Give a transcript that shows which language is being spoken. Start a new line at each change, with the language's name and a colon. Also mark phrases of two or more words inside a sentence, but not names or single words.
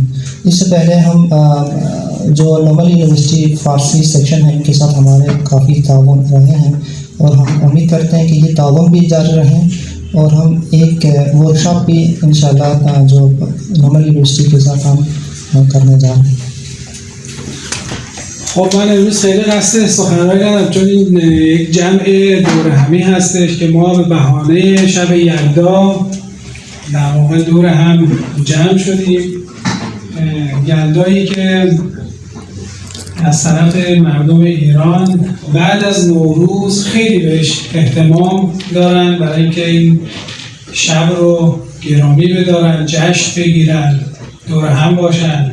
Hindi: इससे पहले हम जो नोबल यूनिवर्सिटी फ़ारसी सेक्शन है इनके साथ हमारे काफ़ी ताउन रहे हैं और हम उम्मीद करते हैं कि ये ताउन भी जारी रहें और हम एक वर्कशॉप भी इंशाल्लाह जो नोबल यूनिवर्सिटी के साथ हम करने जा रहे हैं।
Persian: خب من امروز خیلی قصد سخنرانی ندارم چون این یک جمع دور همی هستش که ما به بهانه شب یلدا در واقع دور هم جمع شدیم. یلدایی که از طرف مردم ایران بعد از نوروز خیلی بهش اهتمام دارن برای اینکه این شب رو گرامی بدارن، جشن بگیرن، دور هم باشن.